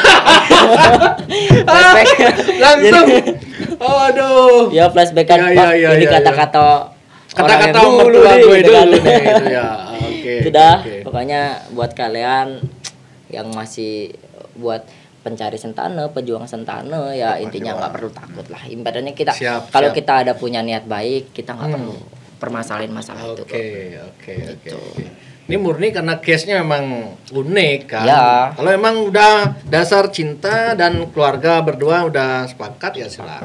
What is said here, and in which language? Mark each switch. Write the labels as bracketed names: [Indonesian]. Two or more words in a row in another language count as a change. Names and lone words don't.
[Indonesian] Flashback. Langsung. Aduh. Ya flashback kan Ya, Pak, ya, ini ya, kata-kata Kata-kata orang yang mertua nih, gue gitu kan. dulu nih gitu ya. Oke. Sudah, oke. pokoknya buat kalian yang masih buat pencari sentana, pejuang sentana ya intinya nggak perlu takut lah. Ibaratnya kita Siap, kalau siap. kita ada punya niat baik, kita nggak perlu permasalahin masalah itu. Oke. Gitu. Ini murni karena case-nya memang unik kan. Ya. Kalau emang udah dasar cinta dan keluarga berdua udah sepakat ya silakan.